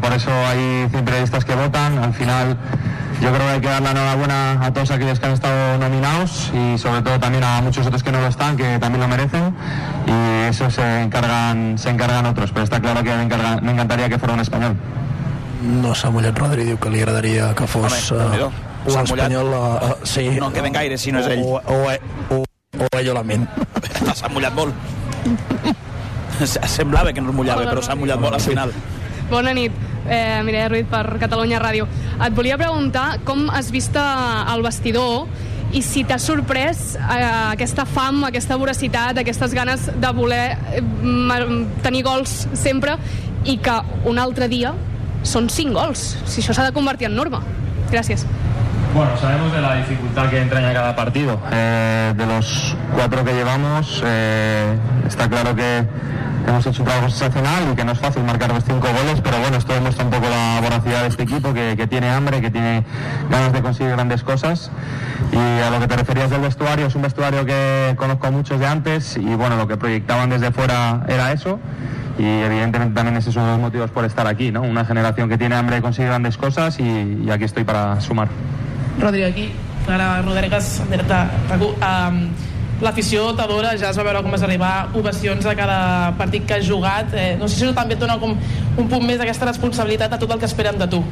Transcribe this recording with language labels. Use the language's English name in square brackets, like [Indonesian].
[Spanish] Por eso hay 100 periodistas que votan. Al final yo creo que hay que dar la enhorabuena a todos aquellos que han estado nominados y sobre todo también a muchos otros que no lo están, que también lo merecen. Y eso se encargan otros. Pero está claro que me encantaría que fuera un español. [Catalan] No s'ha mullat, Rodri, diu que li agradaria que fos... O en espanyol, sí. No en queden gaire, si no és ell. O ell o la ment. S'ha mullat molt. Semblava que no es mullava, però s'ha mullat molt al final. Bona nit, Mireia Ruiz per Catalunya Ràdio. Et volia preguntar com has vist el vestidor i si t'ha sorprès aquesta fam, aquesta voracitat, aquestes ganes de voler tenir gols sempre i que un altre dia són 5 gols. Si això s'ha de convertir en norma. Gràcies. [Spanish] Bueno, sabemos de la dificultad que entraña cada partido. De los 4 que llevamos, está claro que hemos hecho un trabajo sensacional y que no es fácil marcar los 5 goles, pero bueno, esto demuestra un poco la voracidad de este equipo, que tiene hambre, que tiene ganas de conseguir grandes cosas. Y a lo que te referías del vestuario, es un vestuario que conozco muchos de antes y bueno, lo que proyectaban desde fuera era eso. Y evidentemente también ese es uno de los motivos por estar aquí, ¿no? Una generación que tiene hambre consigue grandes cosas y aquí estoy para sumar. [Catalan] Rodrigo, aquí, ara Rodergas, Tacu. L'afició t'adora, ja es va veure com vas arribar, ovacions a cada partit que has jugat. No sé si no també et dona com un punt més d'aquesta responsabilitat a tot el que esperen de tu.